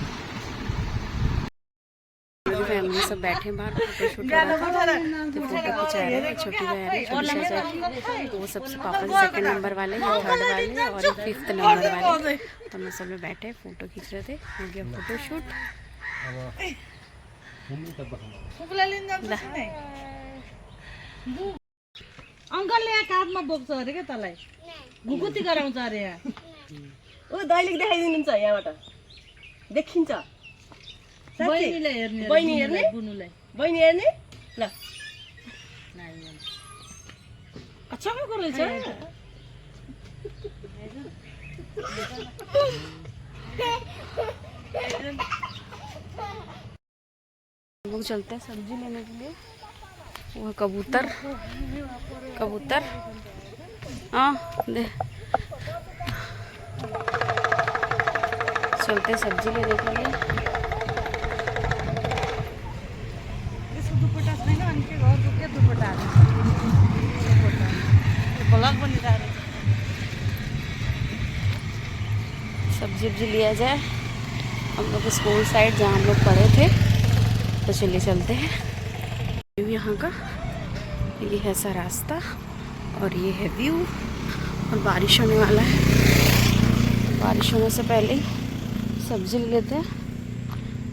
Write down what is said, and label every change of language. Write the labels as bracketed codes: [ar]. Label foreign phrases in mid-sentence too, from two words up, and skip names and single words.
[hi] फैमिली सब बैठे बाहर, फोटो शूट हो रहा था, तो फोटो खिंचा रहे हैं। छोटी बहन है, छोटी चाचा की, तो वो सबसे पापा से 2 नंबर वाले, 3rd वाले और 5th नंबर वाले, तो हम सब लोग बैठे फोटो खींच रहे थे। हो गया फोटो शूट। [ne] अंकलले यहाँ काँधमा बोक्छ [hi] अरे क्या [ne] तँलाई घुकुती गराउँछ अरे यहाँ ऊ दैलेख देखाइदिनुहुन्छ यहाँबाट देखिन्छ बहिनीलाई हेर्ने बहिनी हेर्ने बुनुलाई बहिनी हेर्ने ल अच्छा को रहेछ [hi] हम लोग चलते हैं सब्जी लेने के लिए। वो है कबूतर कबूतर। हाँ दे चलते हैं सब्जी लेने के लिए। [ne] यसको दुपट्टा छैन अनि के घरको के दुपट्टा ब्लग बनिरहेको [hi] सब्जी वब्जी लिया जाए हम लोग स्कूल साइड जहाँ हम लोग पढ़े थे। तो चलिए चलते हैं। व्यू यहाँ का ये है सा रास्ता और ये है व्यू। और बारिश होने वाला है, बारिश होने से पहले ही सब्जी ले लेते हैं।